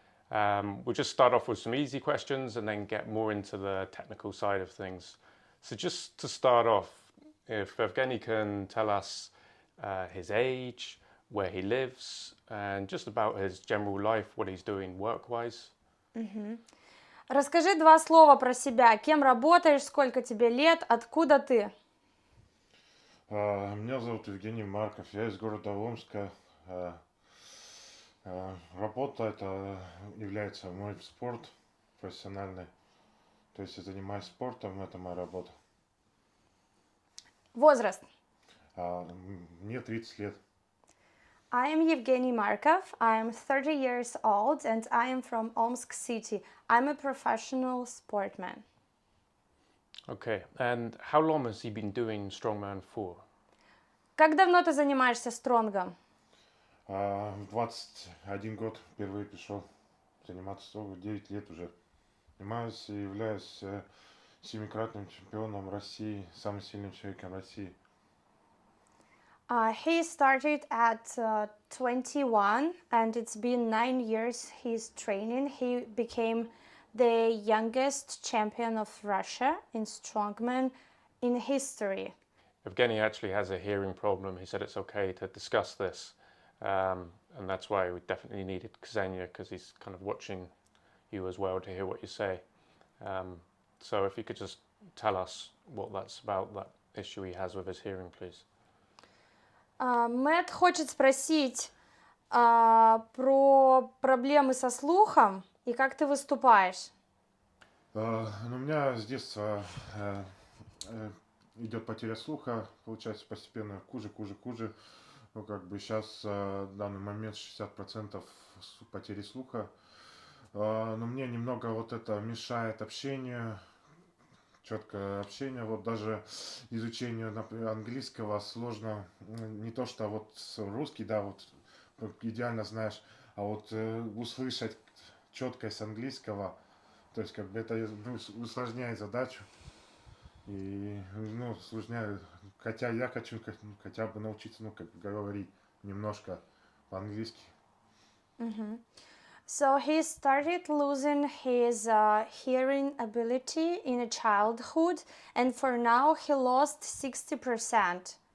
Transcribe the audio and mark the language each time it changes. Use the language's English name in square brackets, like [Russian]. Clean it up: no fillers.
[English] We'll just start off with some easy questions and then get more into the technical side of things. So just to start off, if Evgeny can tell us his age, where he lives, and just about his general life, what he's doing work-wise. [Russian] Расскажи два слова про себя. Кем работаешь, сколько тебе лет, откуда ты? Меня зовут Евгений Марков, я из города Омска. Работа это является мой спорт профессиональный. То есть я занимаюсь спортом, это моя работа. Возраст. Мне 30 лет. [English] I am Evgeny Markov. I am 30 years old and I am from Omsk city. I'm a professional sportman. Okay, and how long has he been doing Strongman for? [Russian] Как давно ты занимаешься стронгом? В 21 год впервые пришел заниматься стронгом, 9 лет уже. Занимаюсь и являюсь семикратным чемпионом России, самым сильным человеком России. [English] He started at 21 and it's been 9 years he's training. He became the youngest champion of Russia in Strongman in history. Evgeny actually has a hearing problem. He said it's okay to discuss this. And that's why we definitely needed Ksenia, because he's kind of watching you as well to hear what you say. So if you could just tell us what that's about, that issue he has with his hearing, please. [Russian] Мэтт хочет спросить про проблемы со слухом и как ты выступаешь. У меня с детства идет потеря слуха, получается постепенно хуже. Ну, как бы сейчас в данный момент 60% потери слуха. Но мне немного вот это мешает общению, четкое общение, вот даже изучению, например, английского сложно, не то что вот русский, да, вот идеально знаешь, а вот услышать четкость английского, то есть как бы это усложняет задачу и усложняет, хотя я хочу хотя бы научиться, как говорить немножко по-английски. [English] So he started losing his hearing ability in a childhood, and for now he lost 60%.